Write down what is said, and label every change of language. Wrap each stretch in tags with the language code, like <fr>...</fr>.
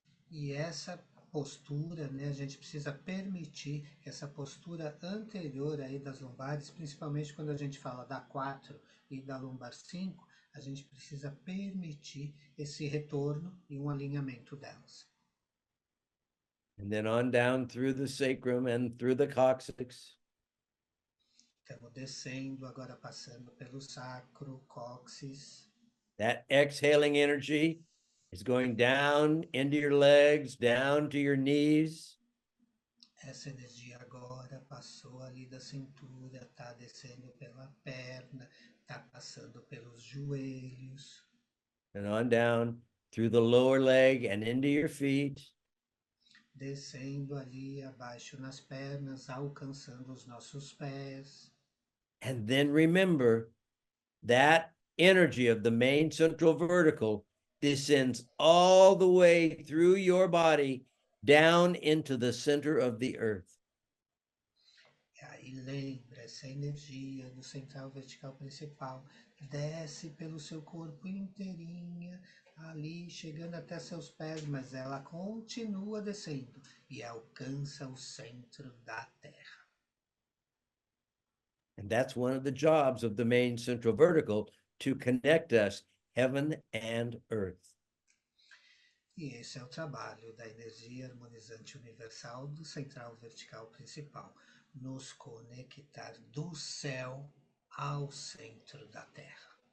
<pt>E essa postura, né, a gente precisa permitir que essa postura anterior aí das lombares, principalmente quando a gente fala da 4 e da lombar 5, a gente precisa permitir esse retorno e um alinhamento delas.</pt> <en>And then on down through the sacrum and through the coccyx.</en> <pt>Estamos descendo, agora passando pelo sacro, cóccix.</pt> <en>That exhaling energy is going down into your legs, down to your knees.</en> <pt>Essa energia agora passou ali da cintura, está descendo pela perna, está passando pelos joelhos.</pt> <en>And on down through the lower leg and into your feet.</en> <pt>Descendo ali abaixo nas pernas, alcançando os nossos pés.</pt> <en>And then remember that energy of the main central vertical descends all the way through your body down into the center of the earth.</en> <pt>E aí lembra, essa energia do central vertical principal desce pelo seu corpo inteirinha, ali chegando até seus pés, mas ela continua descendo e alcança o centro da Terra.</pt> <en>And that's one of the jobs of the main central vertical, to connect us, heaven and earth.</en> <pt>E esse é o trabalho da energia harmonizante universal do central vertical principal, nos conectar do céu ao centro da Terra.</pt>